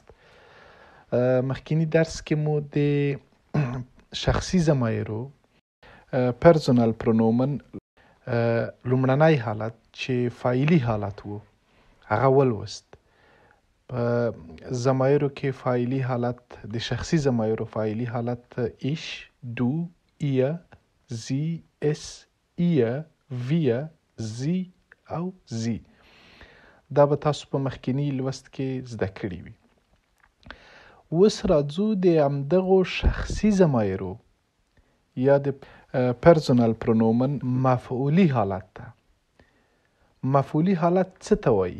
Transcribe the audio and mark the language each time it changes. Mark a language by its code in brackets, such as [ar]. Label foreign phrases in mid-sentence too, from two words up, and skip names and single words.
[ps] مخکینی درس کې مو د شخصي ضمایرو [de] Personal Pronomen [ps] لومړنی حالت چې فاعلي حالت وو هغه ولوست. په ضمایرو کې فاعلي حالت د شخصي ضمایرو فاعلي حالت [de] ich, du, ihr، sie، es، ihr، wir، sie او sie. [ps] دا به تاسو په مخکینی لوست کې زده کړي وي. اوس راځو د همدغو شخصي ضمایرو یا د [de] Personal Pronomen [ps] مفعولي حالت ته. مفعولي حالت څه ته وایي؟